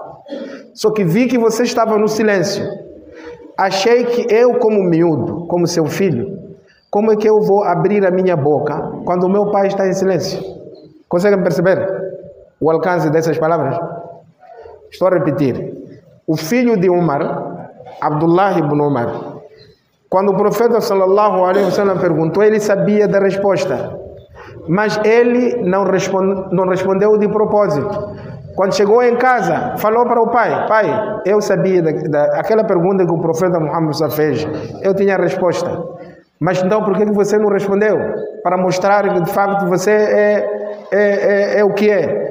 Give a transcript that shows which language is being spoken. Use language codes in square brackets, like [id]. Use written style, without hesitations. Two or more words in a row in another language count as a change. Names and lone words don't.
[pt] Só que vi que você estava no silêncio. Achei que eu, como miúdo, como seu filho, como é que eu vou abrir a minha boca quando o meu pai está em silêncio? Conseguem perceber o alcance dessas palavras? Estou a repetir. O filho de Umar, Abdullah ibn Umar, quando o profeta [ar] صلى الله عليه وسلم [pt] perguntou, ele sabia da resposta, mas ele não respondeu de propósito. Quando chegou em casa, falou para o pai: pai, eu sabia daquela pergunta que o profeta Muhammad fez, eu tinha a resposta. Mas então por que você não respondeu? Para mostrar que de facto você é o que é.